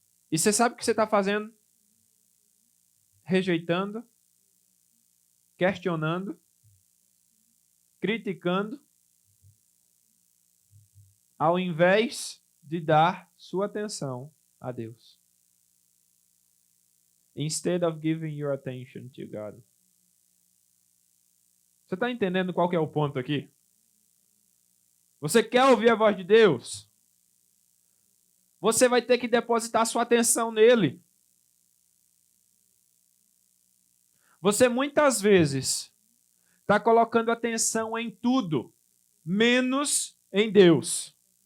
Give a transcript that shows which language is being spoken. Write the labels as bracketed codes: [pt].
[pt] E você sabe o que você está fazendo? Rejeitando, questionando, criticando, ao invés de dar sua atenção a Deus. [en] Instead of giving your attention to God. [pt] Você está entendendo qual que é o ponto aqui? Você quer ouvir a voz de Deus? Você vai ter que depositar sua atenção nele. Você muitas vezes está colocando atenção em tudo, menos em Deus.